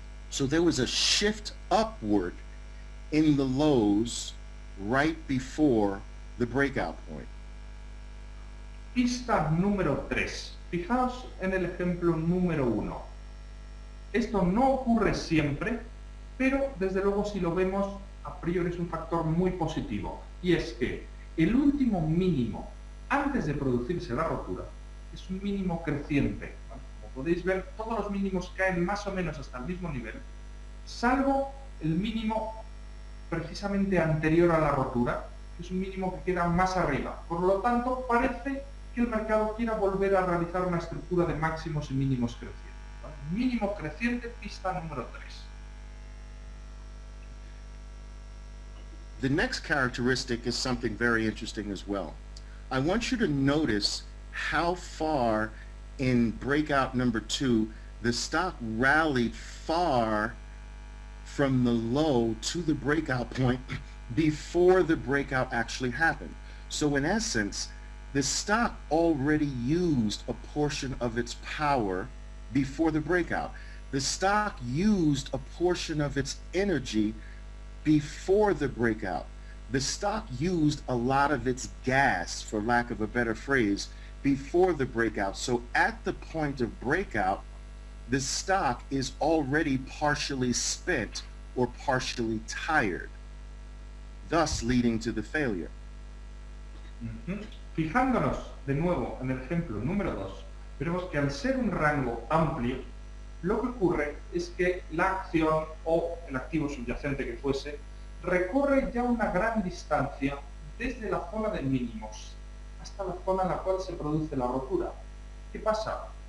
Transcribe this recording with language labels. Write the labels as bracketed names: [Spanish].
[English] So there was a shift upward in the lows right before the breakout point. [Spanish] Pista número 3. Fijaos en el ejemplo número 1. Esto no ocurre siempre, pero desde luego si lo vemos a priori es un factor muy positivo. Y es que el último mínimo antes de producirse la rotura es un mínimo creciente. Como podéis ver, todos los mínimos caen más o menos hasta el mismo nivel, salvo el mínimo precisamente anterior a la rotura, que es un mínimo que queda más arriba. Por lo tanto, parece que el mercado quiera volver a realizar una estructura de máximos y mínimos crecientes. ¿Vale? Mínimo creciente, pista número 3. [English] The next characteristic is something very interesting as well. I want you to notice how far in breakout number 2 the stock rallied far from the low to the breakout point before the breakout actually happened. So in essence, the stock already used a portion of its power before the breakout. The stock used a portion of its energy before the breakout. The stock used a lot of its gas, for lack of a better phrase, before the breakout. So at the point of breakout, the stock is already partially spent or partially tired, thus leading to the failure. [Spanish] Fijándonos de nuevo en el ejemplo número 2, veremos que al ser un rango amplio, lo que ocurre es que la acción o el activo subyacente que fuese recorre ya una gran distancia desde la zona de mínimos hasta la zona en la cual se produce la rotura. ¿Qué pasa?